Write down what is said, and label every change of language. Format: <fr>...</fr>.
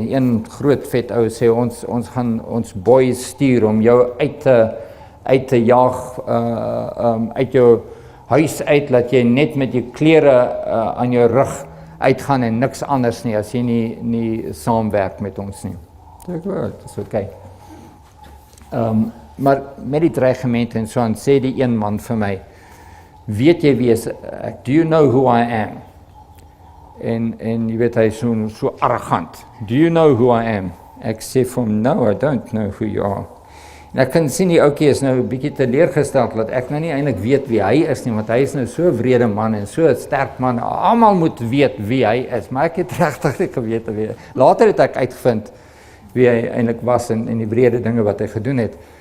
<af>Een groot vet ou sê, ons gaan ons boys stuur om jou uit te jaag, uit jou huis uit, dat jy net met jou klere aan jou rug uitgaan en niks anders nie, as jy nie saamwerk met ons nie. Dit is oké. Maar met die dreigemente en so aan, sê die een man vir my, weet jy wie is,</af> <en>do you know who I am?</en> <af>En jy weet, hy is so arrogant.</af> <en>Do you know who I am?</en> <af>Ek sê vir hom,</af> <en>no, I don't know who you are.</en> <af>En ek kan sien die ouetjie is nou 'n bietjie teleurgesteld, dat ek nou nie eintlik weet wie hy is nie, want hy is nou so 'n wrede man en so 'n sterk man. Almal moet weet wie hy is, maar ek het regtig nie geweet wie. Later het ek uitgevind wie hy eintlik was en die wrede dinge wat hy gedoen het.</af>